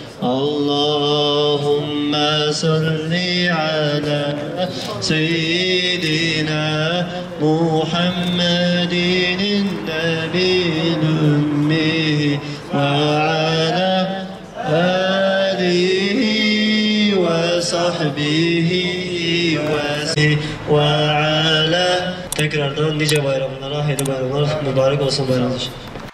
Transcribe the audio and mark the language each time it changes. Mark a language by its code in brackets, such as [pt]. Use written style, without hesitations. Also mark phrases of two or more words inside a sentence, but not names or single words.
[ar] اللهم صل على سيدنا محمد النبي الأمي وعلى آله وصحبه وسلم. [tr] وعلى tekrardan nice bayramlara, hayırlı bayramlar, mübarek olsun bayramınız.